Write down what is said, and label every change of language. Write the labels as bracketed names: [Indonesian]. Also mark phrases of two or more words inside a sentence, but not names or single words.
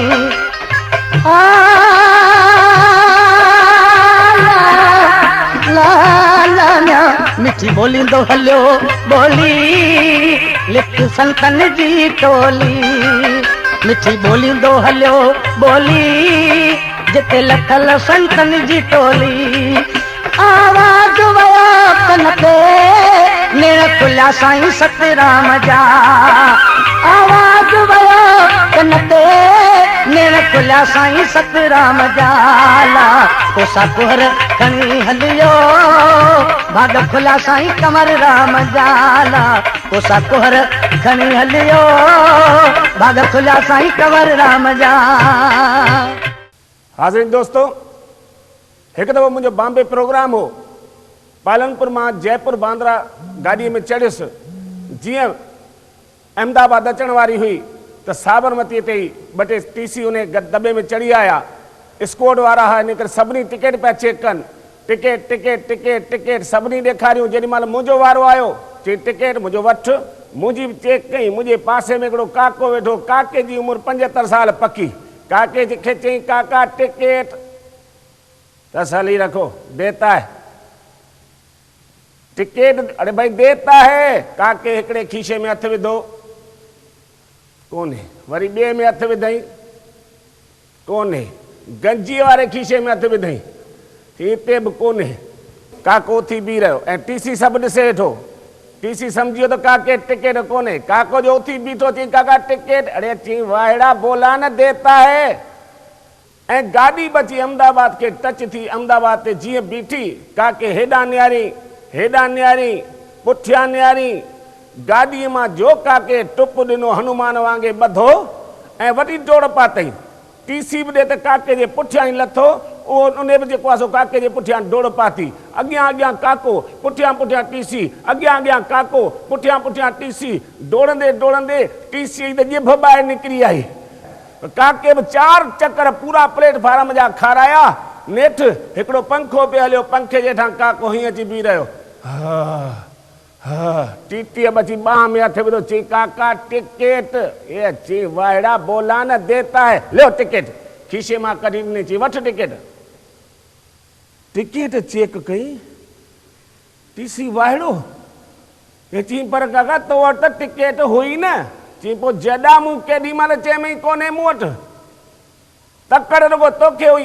[Sindhi] आ ला ला ला, मिठी बोलींदो हलियो बोली, लिख संतन जी टोली। मिठी बोलींदो हलियो बोली, जिते लथल संतन जी टोली। आवाज वयो कन ते, नेड़ खुलिया साईं सतराम जा। आवाज वयो कन ते, नेड़ खुलिया साईं सतराम जाला। कोसा कोहर खणी हलियो, भाग खुलिया साईं कंवर राम जाला। कोसा कोहर खणी हलियो, भाग खुलिया साईं कंवर राम जा। हाज़िर दोस्तों, एक दफ़ो मुझे बॉम्बे प्रोग्राम हो, पालनपुर मां जयपुर बांद्रा गाड़ी में चढ़ियुसि। जीअं अहमदाबाद अचण वारी हुई त साबरमती ते ही ॿ टे टीसी उन दॿे में चढ़ी आया। स्कॉड वारा हा, इन करे सभिनी टिकट पिया चेक कनि। टिकट टिकट टिकट टिकट सभिनी ॾेखारियूं। जेॾी महिल मुंहिंजो वारो आयो, चई टिकट मुंहिंजो वठि। मुंहिंजी बि चेक कई। मुंहिंजे पासे में हिकिड़ो काको वेठो, काके जी उमिरि 75 साल पकी। काके खे चई, काका टिकट। [Hindi] तसली रखो, देता है टिकट। अरे भाई देता है। [Sindhi] काके हिकड़े खीसे में हथ विधो, कोन्हे। वरी ॿिए में हथ विधई, कोन्हे। गंजी वारे खीसे में हथ विधई, हिते बि कोन्हे। काको उथी बीह रहियो ऐं टीसी सभु ॾिसे वेठो। टीसी सम्झी वियो त काके टिकट कोन्हे। काको जो उथी बीठो, चई काका टिकट। अरे चई वाहिड़ा [Hindi] बोला न, देता है। [Sindhi] ऐं गाॾी बची अहमदाबाद के टच थी। अहमदाबाद ते जीअं बीठी, काके हेॾां निहारी हेॾां निहारी, पुठियां निहारी। गाॾीअ मां जो काके टुप ॾिनो, हनुमान वांगे ॿधो ऐं वॾी डोड़ पातई। टीसी बि ॾे त काके जे पुठियां ई लथो। उहो उन बि जेको आहे सो काके जे पुठियां डोड़ पाती। अॻियां अॻियां काको, पुठियां पुठियां टीसी, अॻियां अॻियां काको, पुठियां पुठियां टीसी। डोड़ंदे डोड़ंदे टीसी त ॼिभ ॿाहिरि निकिरी आई। काके बि 4 चकर पूरा प्लेटफार्म जा खाराया। नेठि हिकिड़ो पंखो पियो हलियो, पंखे जे हेठां काको हीअं अची बीह रहियो। टीटीअ बची बाह में हथ विधो, चई काका टिकट। ए चई वाहिड़ा [Hindi] बोला न, देता है। लो टिकट। [Sindhi] खीसे मां कढी ॾिनी, चई वठ टिकट। टिकट चेक कई। टीसी वाहिड़ो। हे चई पर काका तो वटि त टिकट हुई न। चई पोइ जॾां मूं केॾी महिल चयमई कोन्हे मूं वटि, तकड़ रुगो तोखे हुई।